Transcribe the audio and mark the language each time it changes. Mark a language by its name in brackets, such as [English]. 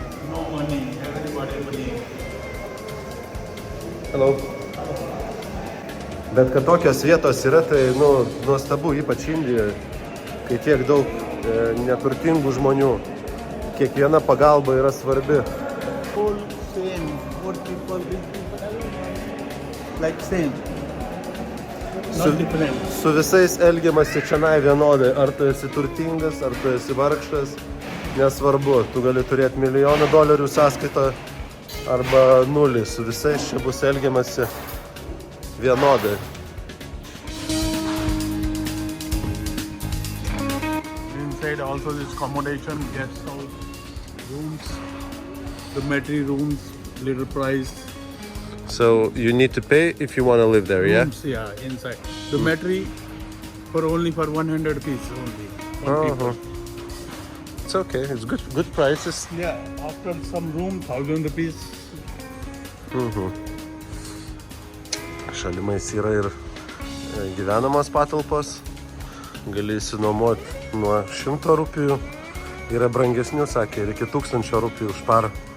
[English] No money, everybody money. Hello. [Lithuanian] Bet kad tokios vietos yra, tai nuostabu, ypač Indijoje, kai tiek daug neturtingų žmonių. Kiekviena pagalba yra svarbi. [English] All same, poor people, rich people, like same. Not different. [Lithuanian] Su visais elgiamasi čionai vienodai. Ar tu esi turtingas, ar tu esi vargšas, nesvarbu. Tu gali turėti $1,000,000 sąskaitą arba nulį. Su visais čia bus elgiamasi vienodai. [English] Inside also this accommodation, guest house, rooms, dormitory rooms, little price. So you need to pay if you want to live there, yeah? Rooms, yeah, inside. Dormitory for only for 100 rupees only. For people. It's okay. It's good prices. Yeah, after some room, 1,000 rupees. [Lithuanian] Šalimais yra ir gyvenamos patalpos. Gali įsinuomoti nuo 100 rupijų. Yra brangesnių, sakė, ir iki 1000 rupijų už parą.